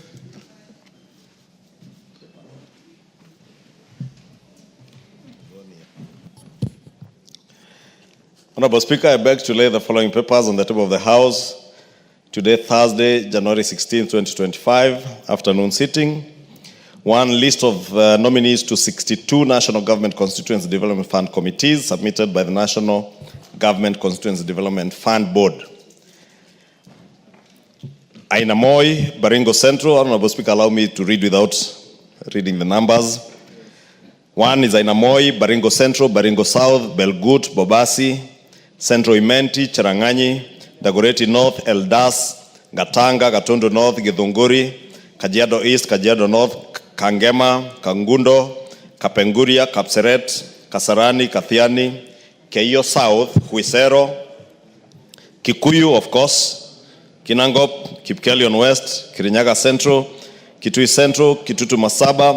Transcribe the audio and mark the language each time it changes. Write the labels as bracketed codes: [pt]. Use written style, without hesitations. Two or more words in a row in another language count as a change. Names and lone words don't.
[en] Honorable Speaker, I beg to lay the following papers on the table of the House today, Thursday, January 16, 2025, afternoon sitting. 1, list of nominees to 62 National Government Constituency Development Fund committees submitted by the National Government Constituency Development Fund Board. Aina Moi, Baringo Central. Honorable Speaker, allow me to read without reading the numbers. 1 is Aina Moi, Baringo Central, Baringo South, Belgut, Bobasi, Central Imenti, Cherang'anyi, Dagoretti North, Eldas, Gatanga, Gatondo North, Githunguri, Kajiado East, Kajiado North, Kangema, Kangundo, Kapenguria, Kapseret, Kasarani, Kathiani, Keio South, Huisero, Kikuyu, of course, Kinangop, Kipkelion West, Kirinyaga Central, Kitui Central, Kitutu Masaba,